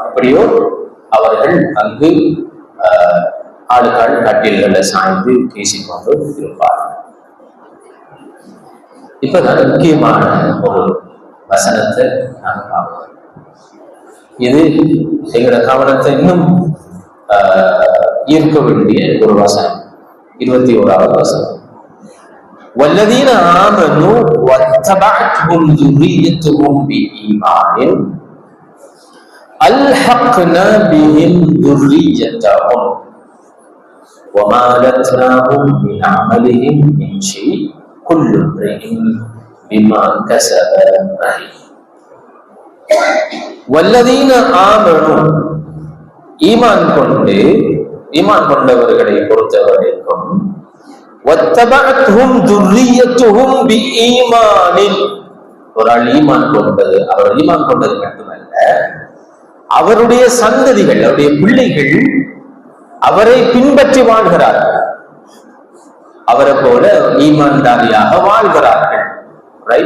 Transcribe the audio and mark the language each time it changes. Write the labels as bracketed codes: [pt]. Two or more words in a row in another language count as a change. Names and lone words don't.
[ta] எப்படியோ அவர்கள் அங்கு ஆளுக்காள் கட்டில்களை சாய்ந்து பேசிக்கொண்டு இருப்பார்கள். இப்பதான் முக்கியமான ஒரு வசனத்தை நாங்க பார்க்கிறோம். இது எங்களோட கவனத்தை இன்னும் ஈர்க்க வேண்டிய ஒரு வசனம். 21வது வசனம். [ar] والذين آمنوا واتبعتهم ذريتهم بإيمان ألحقنا بهم ذريتهم وما ألتناهم من عملهم من شيء كل امرئ بما كسب رهين. والذين آمنوا [ta] ஈமான் கொண்டவர்களை பொறுத்தவரைக்கும் [ar] واتبعتهم ذريتهم بإيمان, [ta] ஒரு ஆள் ஈமான் கொண்டது மட்டுமல்ல, அவருடைய சந்ததிகள், அவருடைய பிள்ளைகள் அவரை பின்பற்றி வாழ்கிறார்கள், அவரை போல ஈமான்தாரியாக வாழ்கிறார்கள். ரைட்?